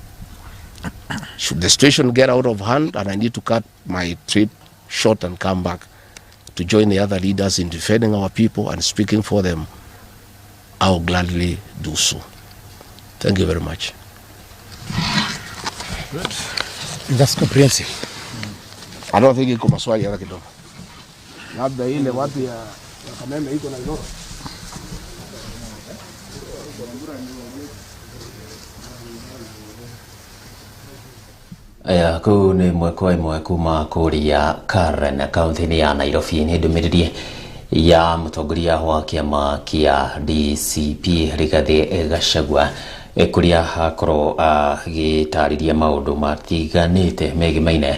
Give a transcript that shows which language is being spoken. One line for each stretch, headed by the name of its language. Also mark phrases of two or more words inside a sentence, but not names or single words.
English: Should the situation get out of hand and I need to cut my trip short and come back to join the other leaders in defending our people and speaking for them, I will gladly do so. Thank you very much. Good. That's comprehensive. I don't think
Swahili: iko maswali hata kidogo. Labda ile watu ya Kameme iko na ndoto.
Kikuyu: Aya kuu nĩ mweko ĩmwe kuma kũrĩa Karen kaunti-inĩ ya Nairobi nĩ ndũmĩrĩri ya mũtongoria wa kĩama kĩa DCP Rigathi Gachagua kũrĩa akorwo agĩtarĩria maũndũ matiganĩte megimaine